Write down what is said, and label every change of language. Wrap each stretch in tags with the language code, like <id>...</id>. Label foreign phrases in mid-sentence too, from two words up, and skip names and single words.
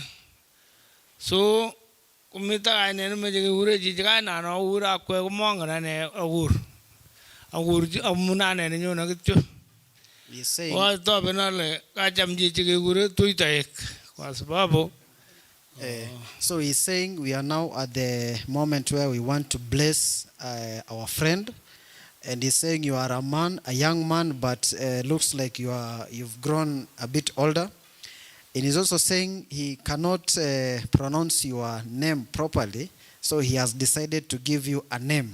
<kln>So komito kainet nemoche kekure chichi, kainan akure akwek komongen ane akur amun ane nenyone kityo. Watoben ale kacham chichi kekure tuitoek</kln> <sw>kwa sababu.</sw> <en>So he's saying we are now at the moment where we want to bless our friend. And he's saying you are a young man, but looks like you've grown a bit older. And he's also saying he cannot pronounce your name properly, so he has decided to give you a name.</en>